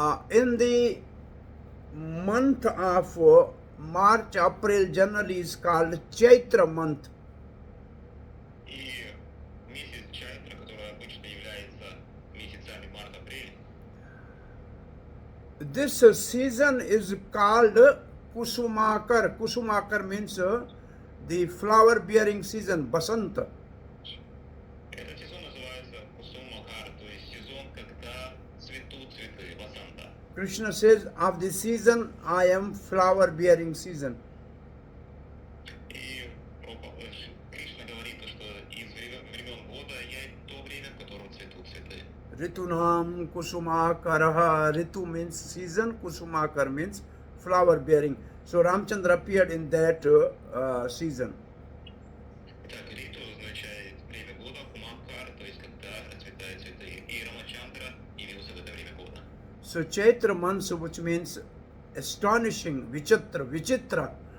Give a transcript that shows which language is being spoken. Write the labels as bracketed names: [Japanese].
[English] in the month of March, April generally is called Chaitra month. [Russian] и месяц Чайтра, который обычно является месяцами март-апрель, [English] This season is called Kusumakar. Kusumakar means the flower bearing season, Basanta. [Russian] этот сезон называется Кусумакар, то есть сезон, когда цветут цветы Васанта. [English] Krishna says, of the season I am flower bearing season. [Russian] И Кришна говорит, что из времен года я то время, в котором цветут цветы. [Sanskrit] Ritunam Kusumakaraha. [English] Ritu means season, Kusumakar means flower bearing. So Ramchandra appeared in that season. [Russian] Итак, Риту означает время года, Кумакар, то есть когда расцветают цветы. И Рамачандра явился в это время года. [English] So Chaitra month, which means astonishing, Vichitra.